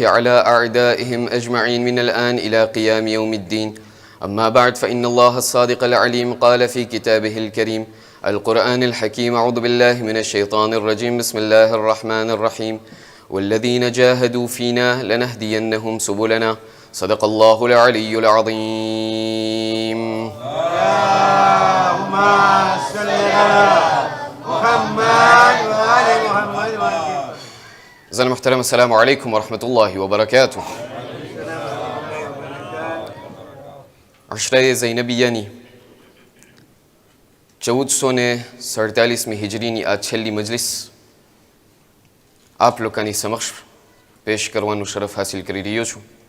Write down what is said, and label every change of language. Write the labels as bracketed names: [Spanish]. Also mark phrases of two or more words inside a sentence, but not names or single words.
[Arabic] على أعدائهم أجمعين من الآن إلى قيام يوم الدين أما بعد فإن الله الصادق العليم قال في كتابه الكريم القرآن الحكيم أعوذ بالله من الشيطان الرجيم بسم الله الرحمن الرحيم والذين جاهدوا فينا لنهدينهم سبلنا صدق الله العلي العظيم اللهم صل على محمد मोहतरम السلام عليكم ورحمة الله وبركاته. [Gujarati] અશરાએ ઝૈનબિયાની 1447મી હિજરીની આ છેલ્લી મજલિસ આપ લોકોની સમક્ષ પેશ કરવાનું શરફ હાસિલ કરી રહ્યો છું.